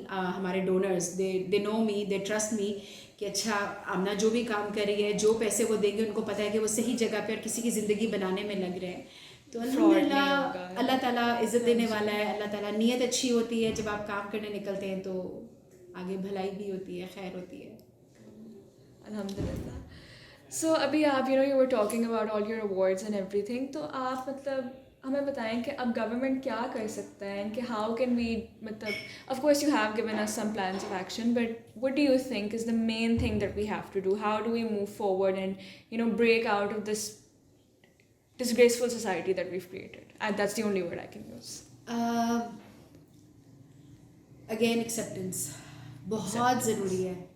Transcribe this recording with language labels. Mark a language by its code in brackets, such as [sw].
[ur] ہمارے ڈونرز [en] they know me, they trust me [ur] کہ اچھا آمنہ جو بھی کام کر رہی ہے، جو پیسے وہ دیں گے ان کو پتہ ہے کہ وہ صحیح جگہ پہ اور کسی کی زندگی بنانے میں لگ رہے ہیں. تو الحمد للہ اللہ تعالیٰ عزت دینے والا ہے. اللہ تعالیٰ نیت اچھی ہوتی ہے، جب آپ کام کرنے نکلتے ہیں تو آگے بھلائی بھی ہوتی ہے، خیر ہوتی ہے. الحمد للہ. [en] so ابھی آپ you were talking about all your awards and everything, [ur] تو آپ مطلب ہمیں بتائیں کہ اب گورنمنٹ کیا کر سکتا ہے کہ [en] How can we, مطلب of course you have given us some plans of action, but what do you think is the main thing that we have to do? How do we move forward and break out of this disgraceful society that we've created? And that's the only word I can use. [ur] Again acceptance بہت ضروری ہے.